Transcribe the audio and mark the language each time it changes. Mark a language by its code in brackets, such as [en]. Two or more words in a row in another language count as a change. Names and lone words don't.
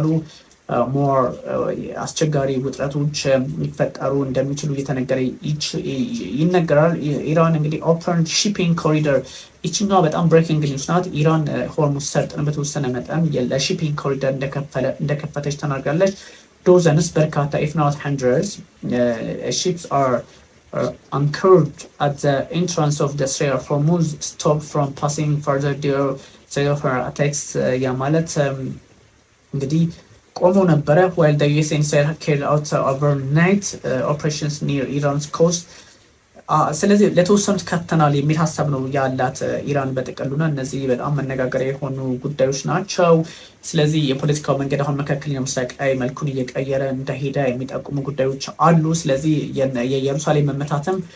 [am] ሞር አስቸጋሪ ውጥረቶች ሊፈጠሩ እንደሚችሉ እየተነገረ ይነገራል። ኢራን እንግዲህ [en] open shipping corridor [am] ይችኛዋ በጣም [en] breaking news [am] ናት። ኢራን ሆርሙዝ ሰርጥን በተወሰነ መጠን ለሺፒንግ ኮሪደር እንደከፈተች ተናግራለች። ዶዘንስ በርካታ [en] if not hundreds ships are anchored at the entrance of the Strait of Hormuz stopped from passing further due to attacks [am] ያ ማለት እንግዲህ ቆሞ ነበረ [en] while the US carried out overnight operations near Iran's coast [am] ስለዚህ ለተወሰኑት ከፍተናል የሚል ሀሳብ ነው ያላት ኢራን በጥቅሉና እነዚህ በጣም መነጋገሪያ የሆኑ ጉዳዮች ናቸው። ስለዚህ የፖለቲካው መንገድ አሁን መካከለኛው ምስራቅ ላይ መልኩን እየቀየረ እንደሄደ የሚጠቁሙ ጉዳዮች አሉ። ስለዚህ የኢየሩሳሌም መመታትም